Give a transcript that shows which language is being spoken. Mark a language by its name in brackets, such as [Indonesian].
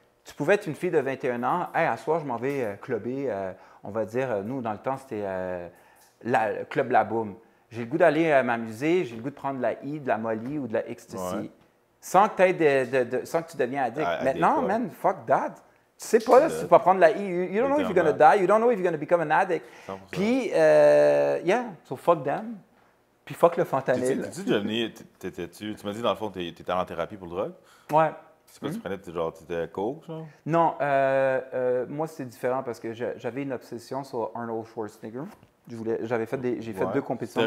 [French] tu pouvais être une fille de 21 ans. Hey, à soir, je m'en vais clubber. On va dire, nous, dans le temps, c'était le Club La Boum. J'ai le goût d'aller m'amuser, j'ai le goût de prendre de la E, de la Molly ou de la ecstasy. Ouais. Sans que, sans que tu deviens addict. Addict, Maintenant, ouais. [English] man, fuck that. [French] Tu sais pas là, si tu vas prendre de la E. [English] You don't know if you're gonna die. You don't know if you're gonna become an addict. 100%. [French] Puis, [English] yeah, so fuck them. [French] Puis fuck le fentanyl. T'es-tu déjà venu, tu m'as dit dans le fond, t'étais en thérapie pour le drogue? Ouais. C'est quoi tu prenais, genre, t'étais coke, genre? Non, moi c'est différent parce que j'avais une obsession sur Arnold Schwarzenegger. J'ai fait Ouais. 2 compétitions. de